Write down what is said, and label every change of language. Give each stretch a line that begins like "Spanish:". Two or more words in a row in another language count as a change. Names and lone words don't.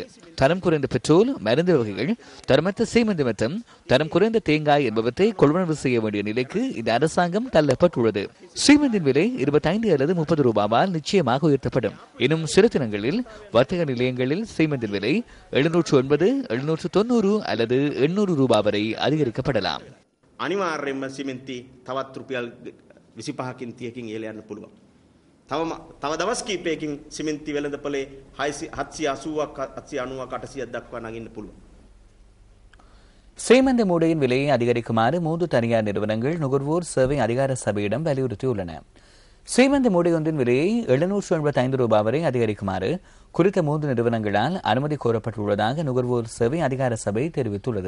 Tamil: தரம் குறைந்த பெட்ரோல், மருந்து வகைகள், தரமற்ற சீமெந்து மற்றும் தரம் குறைந்த தேங்காய் என்பவற்றை கொள்வனவு செய்ய வேண்டிய நிலைக்கு இந்த அரசாங்கம் தள்ளப்பட்டுள்ளது. சீமெந்தின் விலை 25 அல்லது 30 ரூபாவால் நிச்சயமாக உயர்த்தப்படும். இன்னும் சில தினங்களில் வர்த்தக நிலையங்களில் சீமெந்தின் விலை 780, 790 அல்லது 800 ரூபாய் வரை அதிகரிக்கப்படலாம்.
Sinhala: අනිවාර්යෙන්ම සිමෙන්ති තවත් රුපියල් 25කින් 30කින් ඉහළ යන්න පුළුවන්. තව දවස් කිහිපයකින් සිමෙන්ති වෙළඳපොලේ 780ක් 790ක් 800ක් දක්වා නගින්න පුළුවන්.
Tamil: சீமெந்து மூடையின் விலையை அதிகரிக்குமாறு 3 தனியார் நிறுவனங்கள் நுகர்வோர் சேவை அதிகார சபையிடம் வலியுறுத்தியுள்ளன. சீமெந்து மூடை ஒன்றின் விலையை 785 ரூபாய் வரை அதிகரிக்குமாறு குறித்த 3 நிறுவனங்களால் அனுமதி கோரப்பட்டுள்ளதாக நுகர்வோர் சேவை அதிகார சபை தெரிவித்துள்ளது.